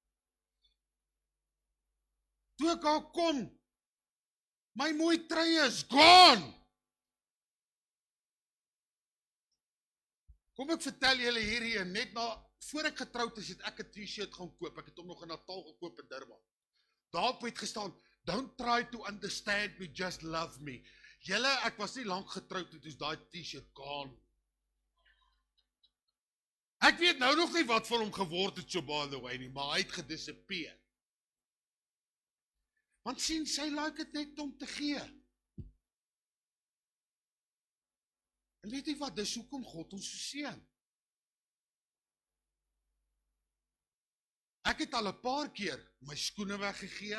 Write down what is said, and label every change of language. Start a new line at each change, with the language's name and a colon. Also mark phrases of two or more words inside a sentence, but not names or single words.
Afrikaans: Toe ek al kom, my mooi trui is gone. Kom ek vertel julle hierdie, net voor ek getroud is, het ek 'n t-shirt gaan koop. Ek het hom nog in Natal gekoop in Durban. Daarop het gestaan,
English: don't try to understand me, just love me.
Afrikaans: Julle, ek was nie lank getroud toe daai t-shirt gone. Ek weet nou nog nie wat van hom geword het so
English: by the way
Afrikaans: nie, maar hy het gedisappear. Want sien, sy like dit net om te gee. En weet jy wat, dis hoekom God ons so seën. Ek het al 'n paar keer my skoene weggegee.